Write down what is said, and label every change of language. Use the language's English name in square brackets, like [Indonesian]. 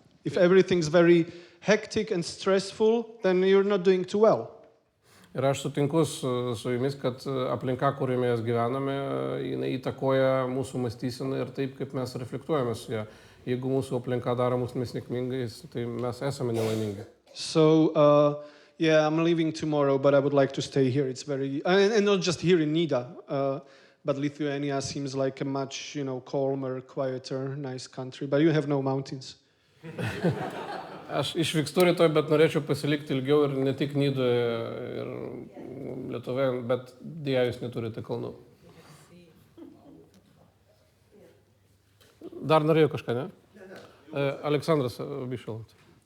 [English] If everything's very hectic and stressful, then you're not doing too well. [Lithuanian] Ir aš sutinku su jumis, kad aplinka, kurioje mes gyvename, jinai įtakoja mūsų mąstyseną ir taip, kaip mes reflektuojame su ją. Jeigu mūsų aplinka daro mus nesėkmingais, tai mes esame nelaimingi. [English] So, yeah, I'm leaving tomorrow, but I would like to stay here. It's very, and not just here in Nida, but Lithuania seems like a much, calmer, quieter, nice country. But you have no mountains. [Lithuanian] Aš išvykstu rytoj, bet norėčiau pasilikti ilgiau ir ne tik Nidoje ir Lietuvoje, bet dėja jūs neturite kalnų. Dar norėjau kažką, ne? Aleksandras Bišalant.